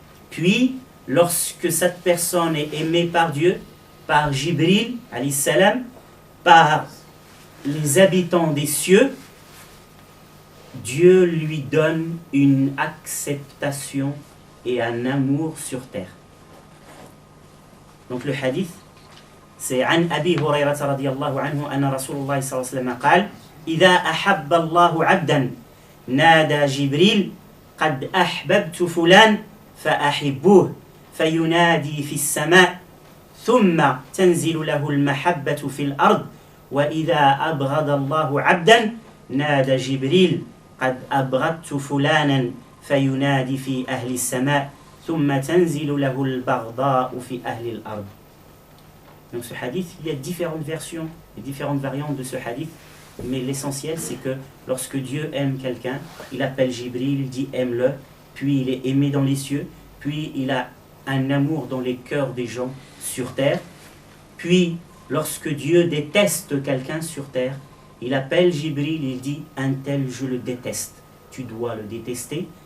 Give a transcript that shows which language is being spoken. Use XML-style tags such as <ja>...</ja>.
<fr>Puis, lorsque cette personne est aimée par Dieu, par Jibril, alayhi salam, par les habitants des cieux, Dieu lui donne une acceptation et un amour sur terre. Donc le hadith, c'est</fr> <ar>عن أبي هريرة رضي الله عنه أن رسول الله صلى الله عليه وسلم قال إذا أحب الله عبدا نادى جبريل قد أحببت فلان فأحبوه فينادي في السماء ثم تنزل له المحبة في الأرض وإذا أبغض الله عبدا نادى جبريل قد أبغضت فلانا فينادي في أهل السماء ثم تنزل له البغضاء في أهل الأرض.</ar> <fr>Donc ce hadith, il y a différentes versions et différentes variantes de ce hadith, mais l'essentiel c'est que lorsque Dieu aime quelqu'un, il appelle Jibril, il dit aime-le, puis il est aimé dans les cieux, puis il a un amour dans les cœurs des gens sur terre, puis lorsque Dieu déteste quelqu'un sur terre, il appelle Jibril, il dit un tel je le déteste, tu dois le détester.</fr>